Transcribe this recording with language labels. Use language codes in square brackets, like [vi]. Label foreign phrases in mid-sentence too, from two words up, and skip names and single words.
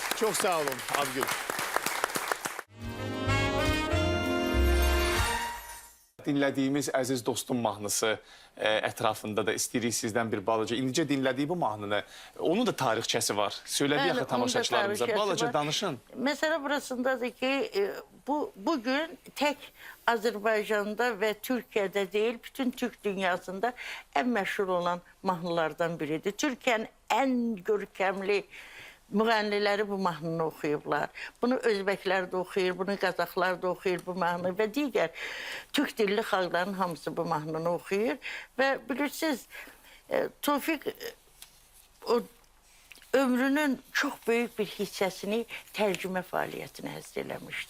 [az] Çox sağ olun, Abgül. Dinlədiyimiz Əziz Dostum mahnısı ətrafında da istəyirik sizdən bir balaca. İndicə dinlədiyi bu mahnını, onun da tarixçəsi var. Söylədik axı tamaşaçılarımıza. Balaca danışın. [tr] Mesela burasındadır ki bugün tek Azerbaycan'da ve Türkiye'de değil bütün Türk dünyasında en meşhur olan mahnılardan biridir. Türkiye'nin en görkemli [az] müğənniləri bu mahnını oxuyublar. Bunu Özbəklər də oxuyur, bunu Qazaxlar da oxuyur bu mahnını və digər Türk dilli xalqların hamısı bu mahnını oxuyur. Və bilirsiniz, Tofiq o ömrünün çox böyük bir hissəsini tərcümə fəaliyyətinə həsr eləmişdi.